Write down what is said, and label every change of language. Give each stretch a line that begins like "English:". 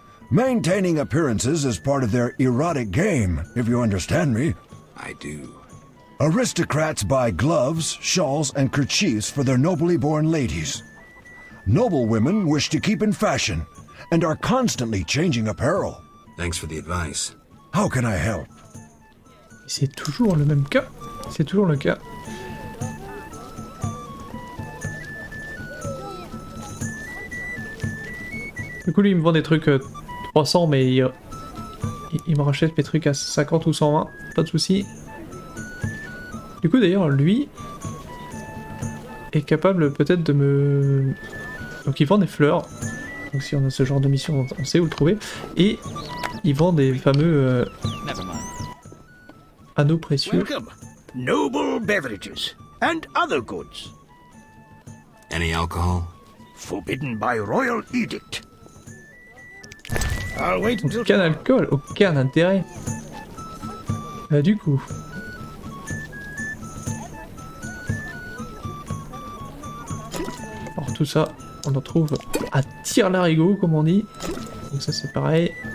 English: Maintaining appearances is part of their erotic game, if you understand me. I do. Aristocrats buy gloves, shawls, and kerchiefs for their nobly born ladies. Noble women wish to keep in fashion and are constantly changing apparel. Thanks for the advice. How can I help?
French: C'est toujours le même cas. C'est toujours le cas. Du coup, lui, il me vend des trucs 300, mais il me rachète mes trucs à 50 ou 120. Pas de soucis. Du coup, d'ailleurs, lui est capable peut-être de me... Donc, il vend des fleurs. Donc, si on a ce genre de mission, on sait où le trouver. Et il vend des fameux anneaux précieux.
English: Welcome. Noble beverages and other goods. Any alcohol? Forbidden by royal edict. I'll wait until...
French: Aucun alcool, aucun intérêt. Du coup... Alors tout ça, on en trouve à tire-larigot, comme on dit. Donc ça c'est pareil.